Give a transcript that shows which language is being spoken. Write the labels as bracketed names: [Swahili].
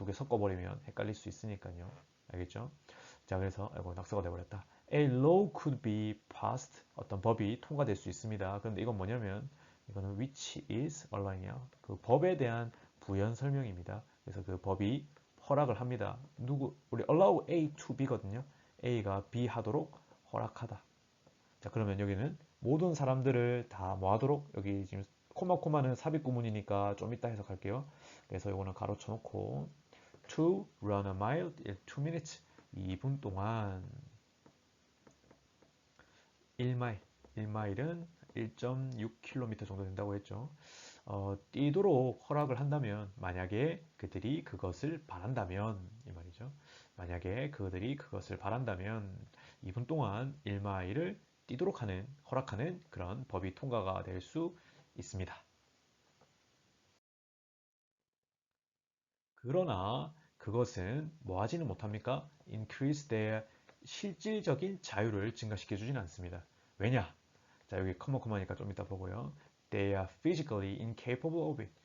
[Korean] 두 개 섞어버리면 헷갈릴 수 있으니까요. 알겠죠? 자, 그래서 아이고 낙서가 돼버렸다. [English] A law could be passed. [Korean] 어떤 법이 통과될 수 있습니다. 그런데 이건 뭐냐면 이거는 [English] which is allowing [Korean] 이야. 그 법에 대한 부연 설명입니다. 그래서 그 법이 허락을 합니다. 우리 [English] allow A to B [Korean] 거든요. A가 B 하도록 허락하다. 자, 그러면 여기는 모든 사람들을 다 뭐 하도록 여기 지금 코마는 삽입 구문이니까 좀 이따 해석할게요. 그래서 이거는 가로 쳐놓고 [English] to run a mile [Korean] 2 minutes 2분 동안 1마일 1마일은 1.6km 정도 된다고 했죠. 뛰도록 허락을 한다면 만약에 그들이 그것을 바란다면 이 말이죠. 만약에 그들이 그것을 바란다면 2분 동안 1마일을 뛰도록 허락하는 그런 법이 통과가 될 수 있습니다. 그러나 그것은 뭐 하지는 못합니까? [English] increase their [Korean] 실질적인 자유를 증가시켜 주지는 않습니다. 왜냐? 자, 여기 커머니까 좀 이따 보고요. [English] They are physically incapable of it.